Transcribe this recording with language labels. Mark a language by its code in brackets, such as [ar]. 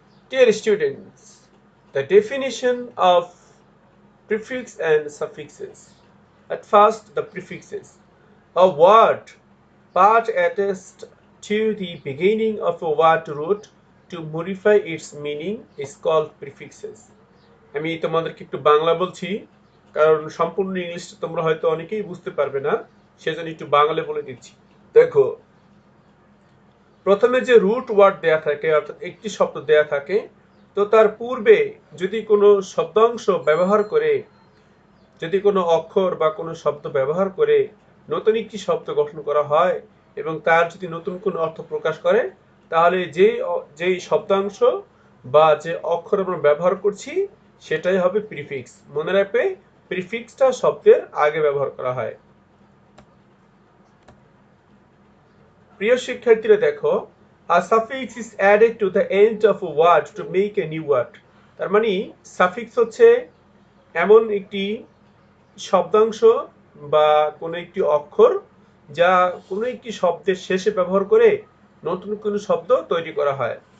[en] Dear students, the definition of prefix and suffixes. At first, the prefixes. A word part attached to the beginning of a word root to modify its meaning is called prefixes. [bn] আমি তোমাদেরকে একটু বাংলা বলছি, কারণ সম্পূর্ণ ইংলিশটা তোমরা হয়তো অনেকেই বুঝতে পারবে না, সেজন্য একটু বাংলা বলে দিচ্ছি। দেখো, প্রথমে যে রুট ওয়ার্ড দেয়া থাকে, অর্থাৎ একটি শব্দ দেয়া থাকে, তো তার পূর্বে যদি কোনো শব্দাংশ ব্যবহার করে, যদি কোনো অক্ষর বা কোনো শব্দ ব্যবহার করে নতুন একটি শব্দ গঠন করা হয় এবং তার যদি নতুন কোনো অর্থ প্রকাশ করে, তাহলে যেই শব্দাংশ বা যে অক্ষর আমরা ব্যবহার করছি সেটাই হবে প্রিফিক্স। মনে রাখবে, প্রিফিক্সটা শব্দের আগে ব্যবহার করা হয়। প্রিয় শিক্ষার্থীরা দেখো, [en] a suffix is added to the end of a word to make a new word. [bn] তার মানে সাফিক্স হচ্ছে এমন একটি শব্দাংশ বা কোনো একটি অক্ষর যা কোনো একটি শব্দের শেষে ব্যবহার করে নতুন কোনো শব্দ তৈরি করা হয়।